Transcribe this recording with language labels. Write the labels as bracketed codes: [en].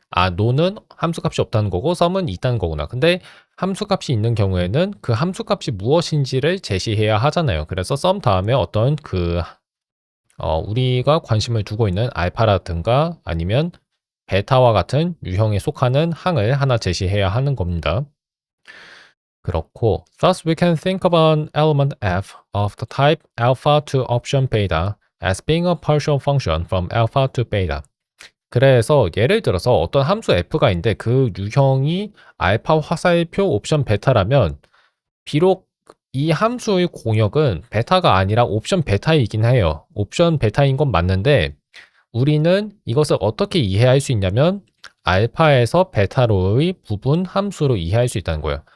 [ko] 노는 함수값이 없다는 거고 썸은 있다는 거구나. 근데 함수값이 있는 경우에는 그 함수값이 무엇인지를 제시해야 하잖아요. 그래서 썸 다음에 어떤 우리가 관심을 두고 있는 알파라든가 아니면 베타와 같은 유형에 속하는 항을 하나 제시해야 하는 겁니다. 그렇고, [en] thus we can think of an element f of the type alpha to option beta as being a partial function from alpha to beta. [ko] 그래서 예를 들어서 어떤 함수 f가 있는데 그 유형이 알파 화살표 옵션 베타라면 비록 이 함수의 공역은 베타가 아니라 옵션 베타이긴 해요. 옵션 베타인 건 맞는데 우리는 이것을 어떻게 이해할 수 있냐면 알파에서 베타로의 부분 함수로 이해할 수 있다는 거예요.